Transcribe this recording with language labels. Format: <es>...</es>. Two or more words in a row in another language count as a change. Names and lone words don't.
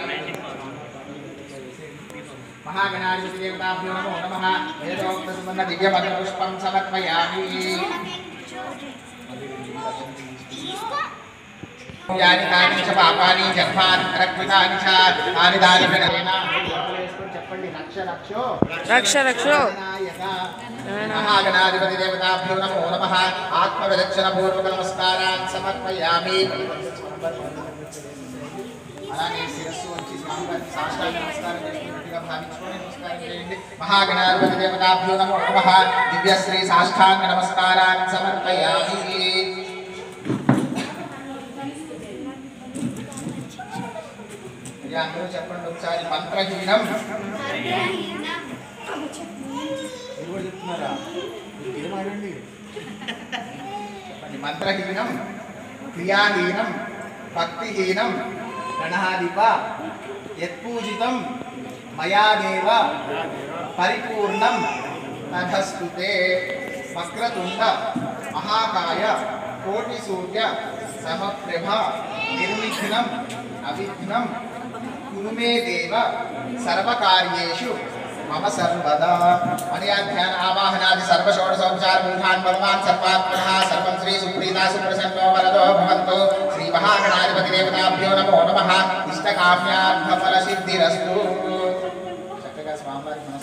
<sa>महागणाधिपति देवताभ्यो नमो नमः वेदोक्त सुवर्ण दिव्य मंत्र पुष्पं समर्पयामि यानि तानि च पापानि जन्मान्तरकृतानि च तानि तानि प्रणयेन చెప్పండి రక్ష రక్షో రక్ష రక్షో महागणाधिपति देवताभ्यो नमो नमः आत्मविरक्षण पूर्वक नमस्कारान् समर्पयामि</sa> <te>అలానే శిరస్సు వచ్చి స్వామివారికి సాష్టాంగ నమస్కారం చేస్తున్నట్టుగా భావించుకొని నమస్కారం చేయండి</te> <sa>महागणाधिपति देवताभ्यो नमो नमः दिव्यश्री साष्टांग नमस्कारान् समर्पयामि</sa> <te>అందరూ చెప్పండి ఒకసారి మంత్రహీనం చెప్తున్నారా చెప్పండి</te> <sa>మంత్రహీనం క్రియాహీనం భక్తిహీనం గణాధిప యత్పూజితం మయాదేవ పరిపూర్ణం తథస్తుతే వక్రతుండ మహాకాయ కోటి సూర్య సమప్రభ నిర్విఘ్నం అవిఘ్నం కురుమే దేవ సర్వకార్యేషు मम सर्वदा अनयाध्यान आवाहनादि सर्वषोडशोपचार मूर्धान् भगवान् सर्वात्मनः सर्वं श्री सुप्रीता सुप्रसन्नो वरदो भवन्तु श्री महागणाधिपति देवताभ्यो नमो नमः इष्टकाम्यार्थफलसिद्धिरस्तु</sa> <te>చక్కగా స్వామివారిక</te>